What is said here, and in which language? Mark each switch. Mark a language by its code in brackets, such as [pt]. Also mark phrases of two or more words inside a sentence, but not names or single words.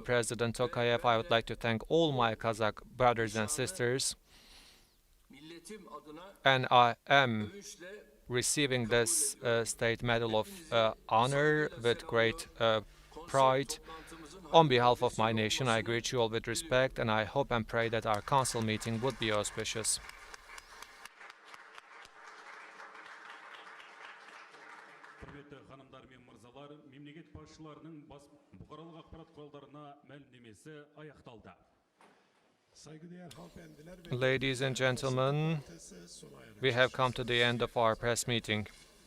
[en] President Tokayev, I would like to thank all my Kazakh brothers and sisters, and I am receiving this State Medal of Honor with great pride. On behalf of my nation, I greet you all with respect, and I hope and pray that our council meeting would be auspicious. [kk] Құрметті ханымдар мен мырзалар, мемлекет басшыларының бұқаралық ақпарат құралдарына мәлімдемесі аяқталды. [tr] Saygıdeğer hanımefendiler ve [en] Ladies and gentlemen, we have come to the end of our press meeting.